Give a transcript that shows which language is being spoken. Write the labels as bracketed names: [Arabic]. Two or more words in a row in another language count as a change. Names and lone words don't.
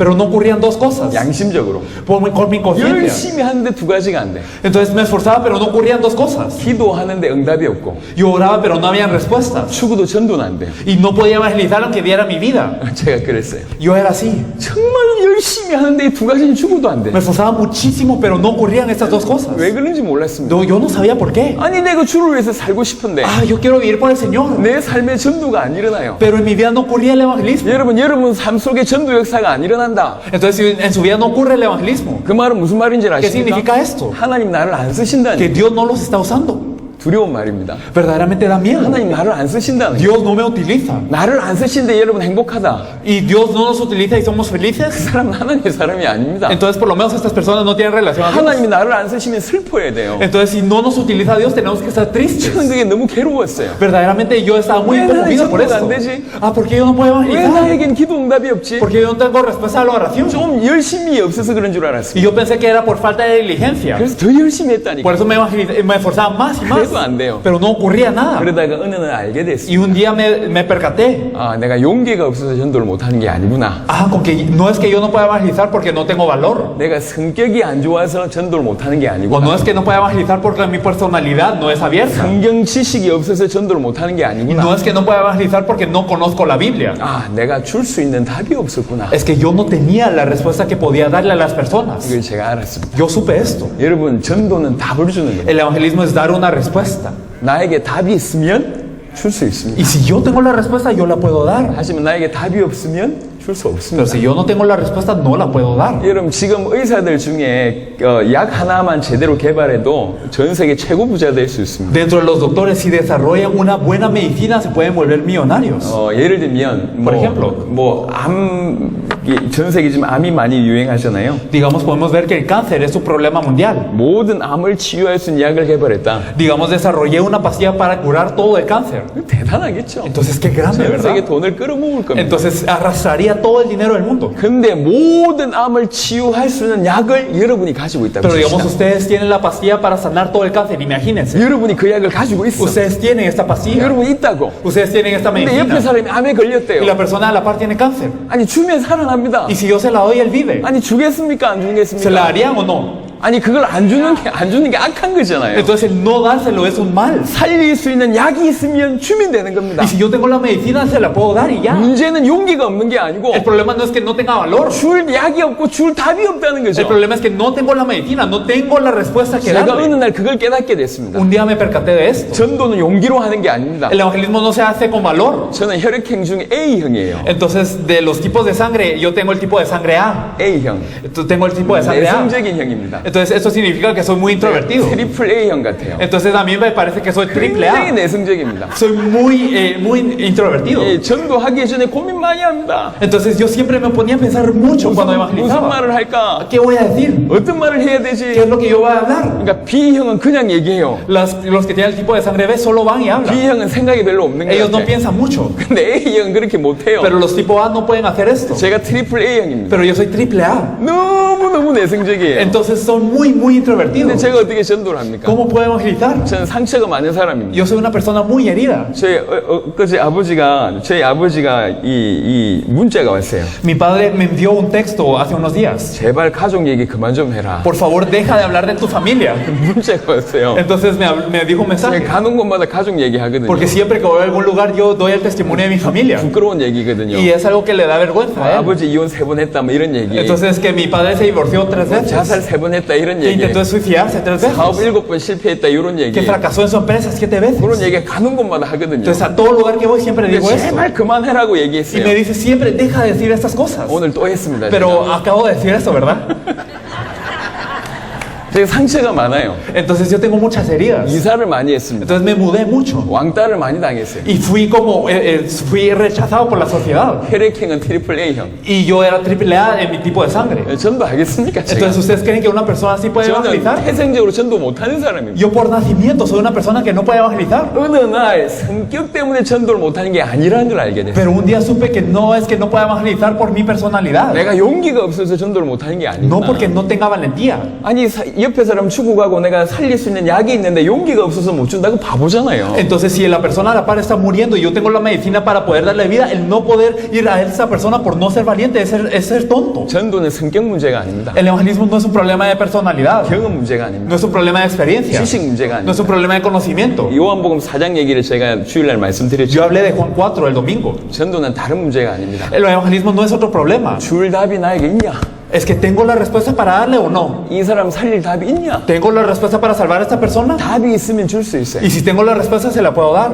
[Spanish] Pero no ocurrían dos cosas. [Korean] 양심적으로. [Spanish] Con mi conciencia. [Korean] 열심히 하는데 두 가지가 안 돼. [Spanish] Entonces me esforzaba, pero no ocurrían dos cosas. [Korean] 기도하는데 응답이 없고 [Spanish] Yo oraba, pero no habían respuestas. [Korean] 추구도 전도는 안 돼요. [Spanish] Y no podía evangelizar aunque diera mi vida. [Korean] 제가 그랬어요. [Spanish] Yo era así. [Korean] 정말 열심히 하는데 이 두 가지는 추구도 안 돼. [Spanish] Me esforzaba muchísimo, pero no ocurrían estas dos cosas. [Korean] 왜 그런지 몰랐습니다. [Spanish] Yo no sabía por qué. [Korean] 아니 내가 주를 위해서 살고 싶은데 [Spanish] Ah, yo quiero vivir por el Señor. [Korean] 내 삶에 전도가 안 일어나요. [Spanish] Pero en mi vida no ocurría el evangelismo. [Korean] 여러분 삶 속에 전도 역사가 안 일어난다. [Spanish] Entonces, si en su vida no ocurre el evangelismo, [Korean] 그 말은 무슨 말인지 [Spanish] ¿qué [Korean] 아십니까? [Spanish] significa esto? [Korean] 하나님 나를 안 쓰신다는 [Spanish] Que Dios no los está usando. [Korean] 두려운 말입니다. [Spanish] Verdaderamente da miedo. [Korean] 하나님 나를 안 쓰신다는 [Spanish] Dios no me utiliza. [Korean] 나를 안 쓰시는데 여러분 행복하다. [Spanish] Y Dios no nos utiliza y somos [Korean] 그 [Spanish] felices. [Korean] 사람은 하나님의 사람이 아닙니다. [Spanish] Entonces, por lo menos estas personas no tienen relación a Dios. [Korean] 하나님이 나를 안 쓰시면 슬퍼해야 돼요. [Spanish] Entonces, si no nos utiliza Dios, tenemos que estar tristes. [Korean] 저는 그게 너무 괴로웠어요. [Spanish] Verdaderamente yo estaba muy [Korean] 왜 [Spanish] conmovido por [Korean] 나는 [Spanish] esto. [Korean] 안 되지? [Spanish] Ah, ¿por qué yo no puedo [Korean] 왜 [Spanish] evangelizar? [Korean] 나에겐 기도 응답이 없지? [Spanish] Porque yo no tengo respuesta a la oración. [Korean] 좀 열심히 없어서 그런 줄 알았어요. [Spanish] Y yo pensé que era por falta de diligencia. [Korean] 그래서 더 열심히 했다니까. [Spanish] Por eso me esforzaba más y más. [Korean] 그래도 안 돼요. [Spanish] Pero no ocurría nada. [Korean] 그러다가 어느 날 알게 됐어요. [Spanish] Y un día me percaté. [Korean] 아, 내가 용기가 없어서 전도를 못하는 게 아니구나. [Spanish] Ah, con que no es que yo no pueda evangelizar porque no tengo valor. [Korean] 내가 성격이 안 좋아서 전도를 못하는 게 [Spanish] O [Korean] 아니구나. [Spanish] no es que no pueda evangelizar porque mi personalidad no es abierta. [Korean] 성경 지식이 없어서 전도를 못하는 게 [Spanish] No [Korean] 아니구나. [Spanish] es que no pueda evangelizar porque no conozco la Biblia. [Korean] 아, 내가 줄 수 있는 답이 없었구나. [Spanish] Es que yo no tenía la respuesta que podía darle a las personas. [Korean] 이걸 제가 알았습니다. [Spanish] Yo supe esto. [Korean] 여러분, 전도는 답을 주는 거예요. [Spanish] El evangelismo es dar una respuesta. [Korean] 나에게 답이 있으면 줄 수 있습니다. [Spanish] Y si yo tengo la respuesta, yo la puedo dar. [Korean] 하지만 나에게 답이 없으면 줄 수 [Spanish] Pero [Korean] 없습니다. [Spanish] si yo no tengo la respuesta, no la puedo dar. [Korean] 여러분, 지금 의사들 중에 약 하나만 제대로 개발해도 전 세계 최고 부자 될 수 있습니다. [Spanish] Dentro de los doctores, si desarrollan una buena medicina, se pueden volver millonarios. [Korean] 예를 들면 [Spanish] Por ejemplo. [Korean] 전 세계 지금 암이 많이 유행하잖아요. [Spanish] Digamos, podemos ver que el cáncer es un problema mundial. [Korean] 모든 암을 치유할 수 있는 약을 개발했다. [Spanish] Digamos, desarrollé una pastilla para curar todo el cáncer. [Korean] 대단하겠죠. [Spanish] Entonces, qué grande, [Korean] 전 세계 [Spanish] ¿verdad? [Korean] 돈을 끌어모을 겁니다. [Spanish] Entonces, arrastraría todo el dinero del mundo. [Korean] 근데 모든 암을 치유할 수 있는 약을 여러분이 가지고 있다고 [Spanish] Pero digamos, [Korean] 칩시다. [Spanish] ustedes tienen la pastilla para sanar todo el cáncer. Imagínense. [Korean] 여러분이 그 약을 가지고 있어. [Spanish] Ustedes tienen esta pastilla. [Korean] 여러분 있다고. [Spanish] Ustedes tienen esta [Korean] 근데 옆에 [Spanish] medicina. [Korean] 사람이 암에 [Spanish] Y [Korean] 걸렸대요. [Spanish] la persona a la par tiene cáncer. [Korean] 아니 주면 살아납니다. [Spanish] Y si yo se la doy, él vive. [Korean] 아니 주겠습니까? 안 [Spanish] ¿Se la [Korean] 주겠습니까? [Spanish] darían o no? [Korean] 아니 그걸 안 주는 게 악한 거잖아요. [Spanish] Entonces, el no dárselo es un mal. [Korean] 살릴 수 있는 약이 있으면 주면 되는 겁니다. [Spanish] Y si yo tengo la medicina, se la puedo dar y ya. [Korean] 문제는 용기가 없는 게 아니고 [Spanish] El problema no es que no tenga valor. [Korean] 줄 약이 없고 줄 답이 없다는 [Spanish] El [Korean] 거죠. [Spanish] problema es que no tengo la medicina, no tengo la respuesta que [Korean] 제가 어느 [Spanish] darle. [Korean] 날 그걸 깨닫게 됐습니다. [Spanish] Un día me percaté de esto. [Korean] 전도는 용기로 하는 게 아닙니다. [Spanish] El evangelismo no se hace con valor. [Korean] 저는 혈액형 중 A형이에요. [Spanish] Entonces, de los tipos de sangre, yo tengo el tipo de sangre A. [Korean] A형. [Spanish] Entonces, tengo el tipo de sangre A. [Korean] 내성적인 형입니다. [Spanish] Entonces, eso significa que soy muy introvertido. [Korean] 트리플 A형 같아요. [Spanish] Entonces, a mí me parece que soy triple [Korean] 굉장히 [Spanish] A. [Korean] 내성적입니다. [Spanish] Soy muy introvertido. [Korean] 전도하기 전에 고민 많이 합니다. [Spanish] Entonces, yo siempre me ponía a pensar mucho cuando [Korean] 무슨 [Spanish] evangelizaba. [Korean] 말을 할까? [Spanish] ¿Qué voy a decir? [Korean] 어떤 말을 해야 [Spanish] ¿Qué [Korean] 되지? [Spanish] es lo que yo voy a hablar? [Korean] 그러니까 B형은 그냥 얘기해요. [Spanish] Los que tienen el tipo de sangre B solo van y hablan. [Korean] B형은 생각이 별로 없는 [Spanish] Ellos no [Korean] 거예요. [Spanish] piensan mucho. [Korean] 근데 A형은 그렇게 못해요. [Spanish] Pero los tipo A no pueden hacer esto. [Korean] 제가 트리플 A형입니다. [Spanish] Pero yo soy triple A. [Korean] 너무너무 내성적이에요. [Spanish] Entonces son muy [Korean] 근데 [Spanish] introvertidos. [Korean] 제가 어떻게 전도를 합니까? [Spanish] ¿Cómo puedo evangelizar? [Korean] 저는 상처가 많은 사람입니다. [Spanish] Yo soy una persona muy herida. [Korean] 저희 아버지가 이 문자가 왔어요. [Spanish] Mi padre me envió un texto hace unos días. [Korean] 제발 가족 얘기 그만 좀 해라. [Spanish] Por favor, deja de hablar de tu familia. [Korean] 문자가 왔어요. [Spanish] Entonces me dijo un mensaje. [Korean] 가는 곳마다 가족 얘기하거든요. [Spanish] Porque siempre que voy a algún lugar yo doy el testimonio de mi familia. [Korean] 부끄러운 얘기거든요. [Spanish] Y es algo que le da vergüenza a él. [Korean] 아버지 이혼 3번 했다 뭐 이런 얘기. [Spanish] Entonces que mi padre se divorció 3 veces. [Korean] 자살 3번 했다 이런 [Spanish] Que [Korean] 얘기. [Spanish] intentó suicidarse 3 veces. [Korean] 사업 7번 실패했다 이런 얘기. [Spanish] Que fracasó en su empresa 7 veces. [Korean] 그런 얘기 가는 곳마다 하거든요. [Spanish] Entonces a todo lugar que voy siempre digo esto. [Korean] 제발 그만해라고 [Spanish] Y [Korean] 얘기했어요. [Spanish] me dice siempre, deja de decir estas cosas. [Korean] 오늘 또 했습니다. [Spanish] Pero acabo de decir eso, ¿verdad? [Korean] 제가 상처가 많아요. [Spanish] Entonces yo tengo muchas heridas. [Korean] 이사를 많이 했습니다. [Spanish] Entonces me mudé mucho. [Korean] 왕따를 많이 당했어요. [Spanish] Y fui rechazado por la sociedad. [Korean] 혈액형은 트리플 A형. [Spanish] Y yo era AAA en mi tipo de sangre. [Korean] 전도 하겠습니까? 제가? [Spanish] Entonces, ¿ustedes creen que una persona así puede [Korean] 저는 [Spanish] evangelizar? [Korean] 태생적으로 전도 못하는 사람입니다. [Spanish] Yo por nacimiento soy una persona que no puede evangelizar. [Korean] 어느 날 성격 때문에 전도를 못하는 게 아니라는 걸 알게 됐어요. [Spanish] Pero un día supe que no es que no pueda evangelizar por mi personalidad. [Korean] 내가 용기가 없어서 전도를 못하는 게 아니구나. [Spanish] No porque no tenga valentía. [Korean] 아니 옆에 사람 죽어가고 내가 살릴 수 있는 약이 있는데 용기가 없어서 못 준다고 바보잖아요. [Spanish] Entonces, si la persona a la par está muriendo y yo tengo la medicina para poder darle vida, el no poder ir a esa persona por no ser valiente es ser tonto. [Korean] 전도는 성격 문제가 아닙니다. [Spanish] El evangelismo no es un problema de personalidad. [Korean] 경험 문제가 아닙니다. [Spanish] No es un problema de experiencia. [Korean] 지식 문제가 [Spanish] No es [Korean] 아닙니다. [Spanish] un problema de conocimiento. [Korean] 요한복음 4장 얘기를 제가 주일날 말씀드렸죠. [Spanish] Yo hablé de Juan 4 el domingo. [Korean] 전도는 다른 문제가 아닙니다. [Spanish] El evangelismo no es otro problema. [Korean] 줄 답이 나에게 있냐? [Spanish] Es que tengo la respuesta para darle o no. [Korean] 이 사람 살릴 답이 있냐? [Spanish] ¿Tengo la respuesta para salvar a esta persona? [Korean] 답이 있으면 줄 수 있어요. [Spanish] Y si tengo la respuesta, se la puedo dar.